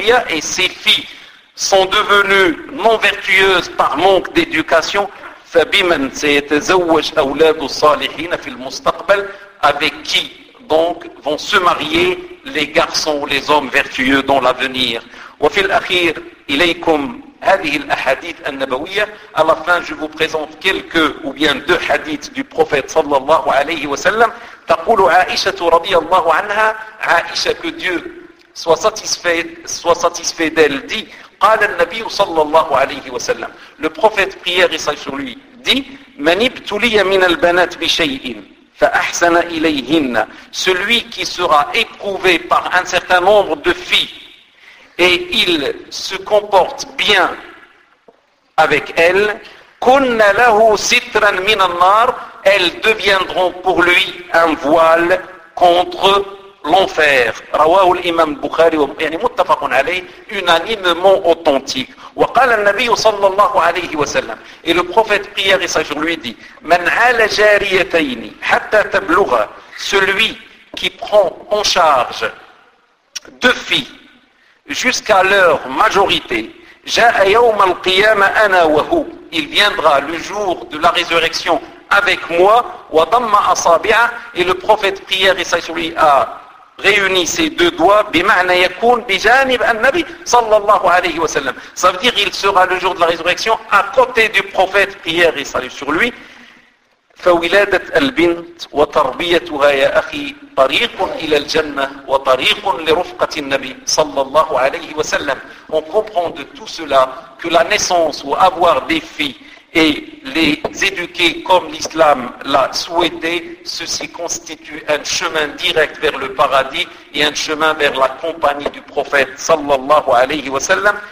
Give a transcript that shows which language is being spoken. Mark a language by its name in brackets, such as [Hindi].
[French] et ces filles sont devenues non-vertueuses par manque d'éducation avec qui donc vont se marier les garçons ou les hommes vertueux dans l'avenir [Arabic] وفي الأخير إليكم هذه الأحاديث النبوية. [French] À la fin, je vous présente quelques ou bien deux hadiths du prophète [Arabic] صلى الله عليه وسلم. تقول عائشة رضي الله عنها, [French] عائشة, que Dieu soit satisfait d'elle, dit, [Arabic] قال النبي صلى الله عليه وسلم, [French] le prophète, prière et salut sur lui, dit, [Arabic] من ابتلي من البنات بشيء فأحسن إليهن, [French] celui qui sera éprouvé par un certain nombre de filles et il se comporte bien avec elles, [Arabic] كن له سترا من النار, [French] elles deviendront pour lui un voile contre l'enfer. [Arabic] رواه الإمام البخاري, يعني متفق عليه, [French] unanimement authentique. [Arabic] وقال النبي صلى الله عليه وسلم, [French] et le prophète prière et sage lui dit, [Arabic] من عال جاريتين حتى تبلغ, [French] celui qui prend en charge deux filles jusqu'à leur majorité, [Arabic] جاء يوم القيامة أنا وهو, [French] il viendra le jour de la résurrection avec moi, [Arabic] وضم أصابعه, [French] et le prophète prière et sage lui a réunit ses deux doigts, [Arabic] بمعنى يكون بجانب النبي صلى الله عليه وسلم, [French] ça veut dire il sera le jour de la résurrection à côté du prophète prière et salut sur lui. [Arabic] فولادة البنت وتربيتها يا أخي طريق إلى الجنة وطريق لرفقة النبي صلى الله عليه وسلم. [French] On comprend de tout cela que la naissance ou avoir des filles et les éduquer comme l'islam l'a souhaité, ceci constitue un chemin direct vers le paradis et un chemin vers la compagnie du prophète sallallahu alayhi wa sallam.